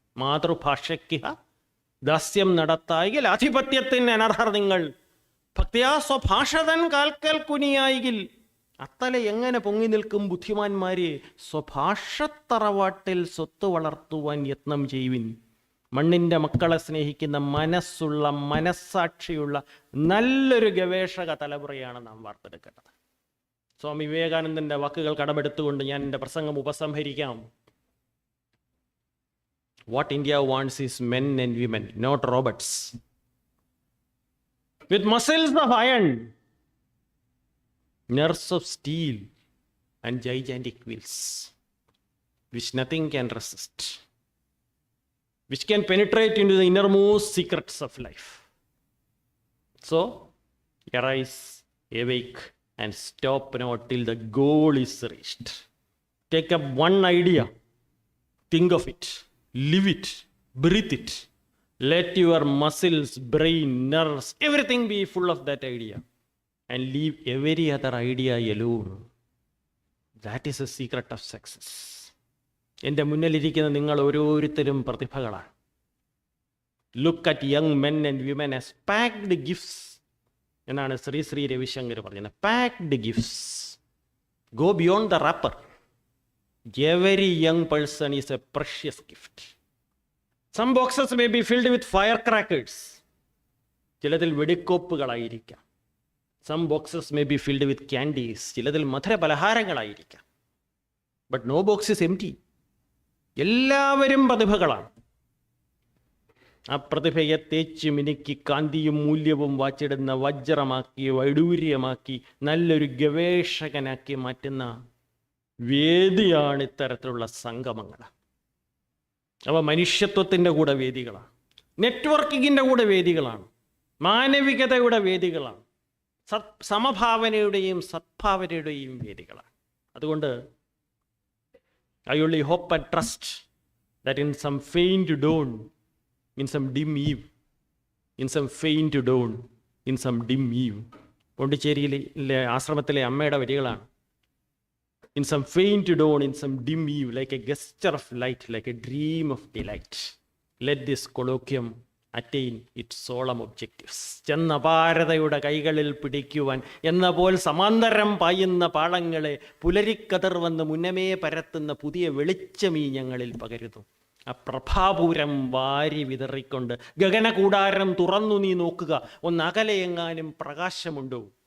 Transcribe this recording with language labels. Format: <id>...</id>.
<ml>മാതൃഭാഷയ്ക്ക് ദാസ്യം നടത്തായെങ്കിൽ ആധിപത്യത്തിന് അനർഹർ നിങ്ങൾ, ഭക്തിയാ സ്വഭാഷതൻ കാൽക്കൽ കുനിയായെങ്കിൽ അത്തല എങ്ങനെ പൊങ്ങി നിൽക്കും ബുദ്ധിമാന്മാരെ, സ്വഭാഷത്തറവാട്ടിൽ സ്വത്ത് വളർത്തുവാൻ യത്നം ചെയ്യുവിൻ. മണ്ണിൻ്റെ മക്കളെ സ്നേഹിക്കുന്ന മനസ്സുള്ള, മനസ്സാക്ഷിയുള്ള നല്ലൊരു ഗവേഷക തലമുറയാണ് നാം വാർത്തെടുക്കേണ്ടത്. സ്വാമി വിവേകാനന്ദൻ്റെ വാക്കുകൾ കടമെടുത്തുകൊണ്ട് ഞാൻ എൻ്റെ പ്രസംഗം ഉപസംഹരിക്കാം.</ml> <en>What India wants is men and women, not robots, with muscles of iron, nerves of steel, and gigantic wills, which nothing can resist, which can penetrate into the innermost secrets of life. So, arise, awake, and stop not till the goal is reached. Take up one idea, think of it, live it, breathe it. Let your muscles, brain, nerves, everything be full of that idea, and leave every other idea alone. That is the secret of success.</en> <ml>എൻ്റെ മുന്നിലിരിക്കുന്ന നിങ്ങൾ ഓരോരുത്തരും പ്രതിഭകളാണ്.</ml> <en>look at young men and women as packed gifts</en> <ml>എന്നാണ് ശ്രീ രവിശങ്കർ പറഞ്ഞത്.</ml> <en>Packed gifts. Go beyond the wrapper. Every young person is a precious gift. Some boxes may be filled with firecrackers.</en> <ml>ചിലതിൽ വെടിക്കോപ്പുകളായിരിക്കാം.</ml> <en>Some boxes may be filled with candies.</en> <ml>ചിലതിൽ മധുര പലഹാരങ്ങളായിരിക്കാം.</ml> <en>But no box is empty.</en> <ml>എല്ലാവരും പ്രതിഭകളാണ്. ആ പ്രതിഭയെ തേച്ച് മിനുക്കി കാന്തിയും മൂല്യവും വാച്ചിടുന്ന വജ്രമാക്കി വൈഡൂര്യമാക്കി നല്ലൊരു ഗവേഷകനാക്കി മാറ്റുന്ന വേദിയാണ് ഇത്തരത്തിലുള്ള സംഗമങ്ങൾ. അവ മനുഷ്യത്വത്തിൻ്റെ കൂടെ വേദികളാണ്, നെറ്റ്വർക്കിങ്ങിൻ്റെ കൂടെ വേദികളാണ്, മാനവികതയുടെ വേദികളാണ്, സമഭാവനയുടെയും സദ്ഭാവനയുടെയും വേദികളാണ്. അതുകൊണ്ട്</ml> <en>I only hope and trust that in some faint dawn, in some dim eve, in some faint dawn, in some dim eve,</en> <ml>പോണ്ടിച്ചേരിയിലെ ആശ്രമത്തിലെ അമ്മയുടെ വരികളാണ്.</ml> <en>In some faint dawn, in some dim eve, like a gesture of light, like a dream of delight, let this colloquium attain its solemn objectives.</en> <ml>ചെന്ന ഭാരതയുടെ കൈകളിൽ പിടിക്കുവാൻ എന്ന പോൽ സമാന്തരം പായുന്ന പാളങ്ങളെ പുലരിക്കതിർ വന്ന് മുന്നമേ പരത്തുന്ന പുതിയ വെളിച്ചമീ ഞങ്ങളിൽ പകരുന്നു. ആ പ്രഭാപൂരം വാരി വിതറിക്കൊണ്ട് ഗഗനകൂടാരം തുറന്നു നീ നോക്കുക, ഒന്നകലെയെങ്ങാനും പ്രകാശമുണ്ടോ?</ml>